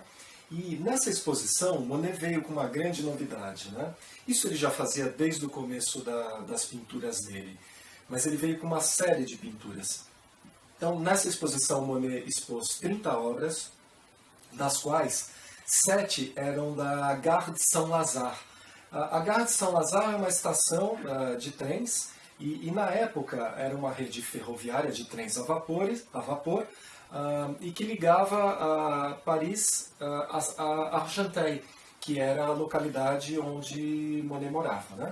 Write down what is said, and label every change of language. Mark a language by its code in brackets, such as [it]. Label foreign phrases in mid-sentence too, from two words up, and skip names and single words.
[pt] E nessa exposição, Monet veio com uma grande novidade, né? Isso ele já fazia desde o começo das pinturas dele, mas ele veio com uma série de pinturas. Então, nessa exposição, Monet expôs 30 obras, das quais 7 eram da Gare de Saint-Lazare. A Gare de Saint-Lazare é uma estação de trens, e na época era uma rede ferroviária de trens a vapor, e que ligava Paris a Argenteuil, que era a localidade onde Monet morava, né?